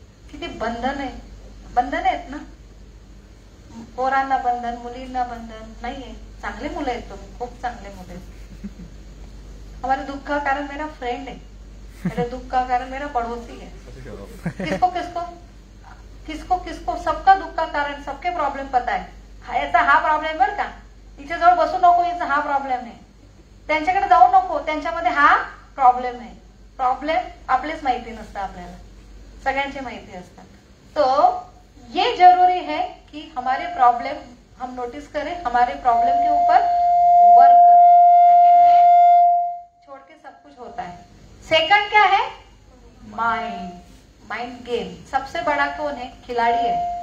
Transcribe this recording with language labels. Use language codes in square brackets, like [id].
[mr] किती बंधन आहे, बंधन आहेत ना, पोरांना बंधन, मुलींना बंधन नाहीये। चांगले मुलं आहेत तुम्ही, खूप चांगले मुलं आहेत। [hi] हमारे दुख का कारण मेरा फ्रेंड है, मेरे दुख का कारण मेरा पड़ोसी है। किसको किसको किसको किसको सबका दुख का कारण, सबके प्रॉब्लेम पता है। [mr] याचा हा प्रॉब्लेम बर का, तिच्याजवळ बसू नको, याचा हा प्रॉब्लेम आहे, त्यांच्याकडे जाऊ नको, त्यांच्यामध्ये हा प्रॉब्लेम आहे। प्रॉब्लेम आपलेच माहिती नसतं, आपल्याला सगळ्यांची माहिती असतात। [hi] तो ये जरूरी है कि हमारे प्रॉब्लम हम नोटिस करें, हमारे प्रॉब्लम के ऊपर वर्क करें, लेकिन ये छोड़ के सब कुछ होता है। सेकंड क्या है? Mind, mind game. सबसे बड़ा कौन है? खिलाड़ी है।